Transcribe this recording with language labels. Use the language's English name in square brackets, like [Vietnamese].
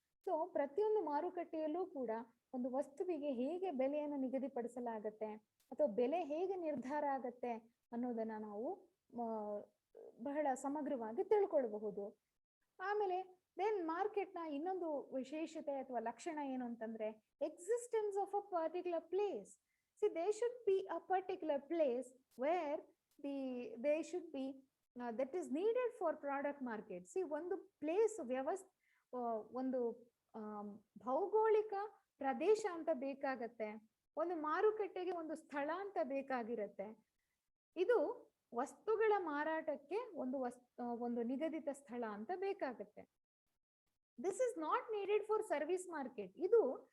[Kannada] So ಪ್ರತಿಯೊಂದು ಮಾರುಕಟ್ಟೆಯಲ್ಲೂ ಕೂಡ ಒಂದು ವಸ್ತುವಿಗೆ ಹೇಗೆ ಬೆಲೆಯನ್ನು ನಿಗದಿಪಡಿಸಲಾಗತ್ತೆ ಅಥವಾ ಬೆಲೆ ಹೇಗೆ ನಿರ್ಧಾರ ಆಗತ್ತೆ ಅನ್ನೋದನ್ನ ನಾವು ಬಹಳ ಸಮಗ್ರವಾಗಿ ತಿಳ್ಕೊಳ್ಬಹುದು. ಆಮೇಲೆ ದೆನ್ ಮಾರ್ಕೆಟ್ ನ ಇನ್ನೊಂದು ವಿಶೇಷತೆ ಅಥವಾ ಲಕ್ಷಣ ಏನು ಅಂತಂದ್ರೆ [English] Existence of a particular place. See, there should be a particular place where they should be that is needed for product market. [Kannada] See, ಒಂದು ಪ್ಲೇಸ್ ಒಂದು ಭೌಗೋಳಿಕ ಪ್ರದೇಶ ಅಂತ ಬೇಕಾಗತ್ತೆ, ಒಂದು ಮಾರುಕಟ್ಟೆಗೆ ಒಂದು ಸ್ಥಳ ಅಂತ ಬೇಕಾಗಿರತ್ತೆ. ಇದು ವಸ್ತುಗಳ ಮಾರಾಟಕ್ಕೆ ಒಂದು ನಿಗದಿತ ಸ್ಥಳ ಅಂತ ಬೇಕಾಗತ್ತೆ. [English] This is not needed for service market. [Kannada] ಇದು